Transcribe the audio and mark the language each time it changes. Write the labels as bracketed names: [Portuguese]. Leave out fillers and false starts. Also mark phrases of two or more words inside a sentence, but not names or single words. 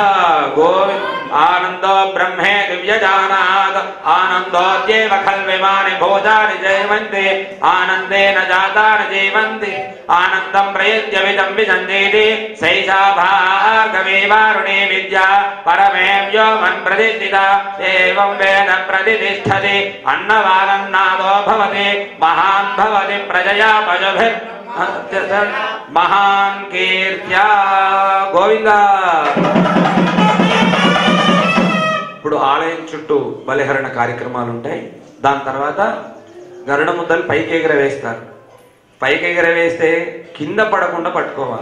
[Sanskrit] आनंदो आनन्दो ब्रह्मे दिव्यजानात् आनन्दोद्येव खल्विमानि भूतानि जयन्ति आनन्देन जातानि जीवन्ति आनन्दं प्रयुज्य विदं विदन्ति सैषा भार्गवी वारुणी विद्या परमे व्योमन् प्रतिष्ठिता एवं वेद प्रतिष्ठति अन्नवागन्नादो भवति महान् भवति प्रजया पशुभिः महान కీర్త్యా గోవింద. [Telugu] ఇప్పుడు ఆలయం చుట్టూ బలిహరణ కార్యక్రమాలు ఉంటాయి. దాని తర్వాత గరుడ ముద్దలు పైకి ఎగరవేస్తారు. పైకి ఎగరవేస్తే కింద పడకుండా పట్టుకోవాలి.